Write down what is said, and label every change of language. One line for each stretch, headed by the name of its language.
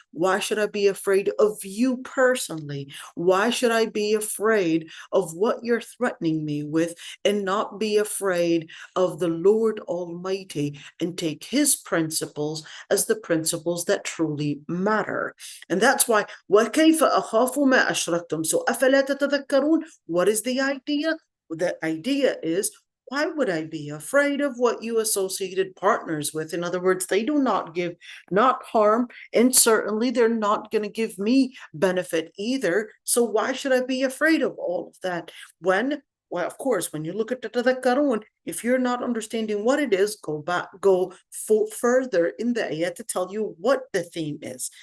English: Why should I be afraid of you personally? Why should I be afraid of what you're threatening me with, and not be afraid of the Lord Almighty and take His principles as the principles that truly matter? And that's why
Arabic: وَكَيْفَ أَخَافُ مَا أَشْرَكْتُمْ.
English: So
Arabic: أَفَلَا تَتَذَكَّرُونَ.
English: What is the idea? The idea is, why would I be afraid of what you associated partners with? In other words, they do not harm, and certainly they're not going to give me benefit either. So why should I be afraid of all of that? Well, of course, when you look at the tadhakkarun, if you're not understanding what it is, go further in the ayah to tell you what the theme is.